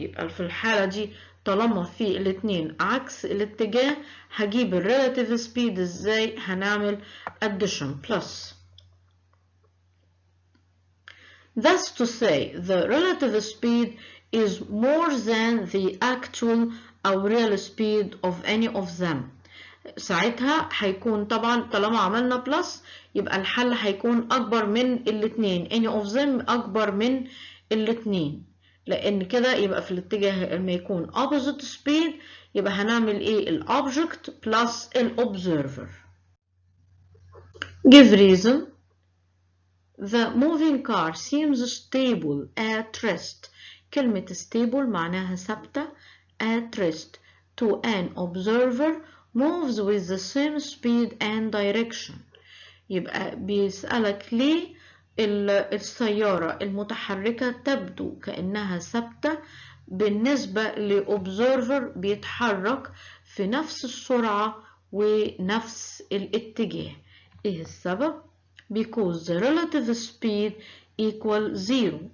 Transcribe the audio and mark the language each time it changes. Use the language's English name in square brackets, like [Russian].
[Arabic] يبقى في الحالة دي طالما في الاتنين عكس الاتجاه هجيب relative speed ازاي؟ هنعمل addition plus. [English] That's to say the relative speed is more than the actual or real speed of any of them. [Arabic] ساعتها هيكون طبعا طالما عملنا بلس يبقى الحل هيكون أكبر من الاتنين [English] any of them [Arabic] أكبر من الاتنين لأن كده يبقى في الاتجاه لما يكون [English] opposite speed [Arabic] يبقى هنعمل ايه الobject plus الobserver. [English] Give reason. The moving car seems stable at rest. [Arabic] كلمة [English] stable [Arabic] معناها ثابتة [English] at rest to an observer moves with the same speed and direction. [Arabic] يبقى بيسألك ليه السيارة المتحركة تبدو كأنها ثابتة بالنسبة لobserver بيتحرك في نفس السرعة ونفس الاتجاه. ايه السبب؟ [English] Because the relative speed equal 0.